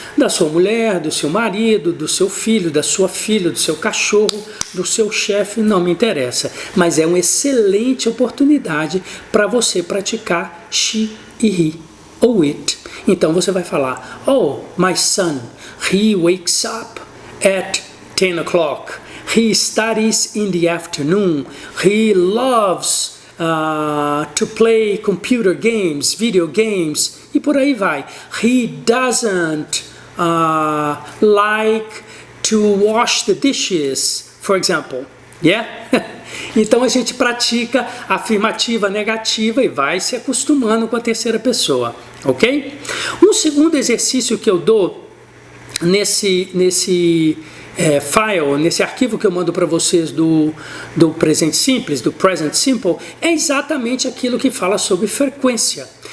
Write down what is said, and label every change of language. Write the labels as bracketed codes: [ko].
[pt] Da sua mulher, do seu marido, do seu filho, da sua filha, do seu cachorro, do seu chefe, não me interessa. Mas é uma excelente oportunidade para você praticar she e he ou it. Então você vai falar, [en] oh, my son, he wakes up at 10 o'clock. He studies in the afternoon. He loves to play computer games, video games, [pt] e por aí vai. [en] He doesn't like to wash the dishes, for example. Yeah? [pt] Então a gente pratica afirmativa, negativa e vai se acostumando com a terceira pessoa, ok? Um segundo exercício que eu dou nesse file, nesse arquivo que eu mando para vocês do presente simples, do present simple, é exatamente aquilo que fala sobre frequência.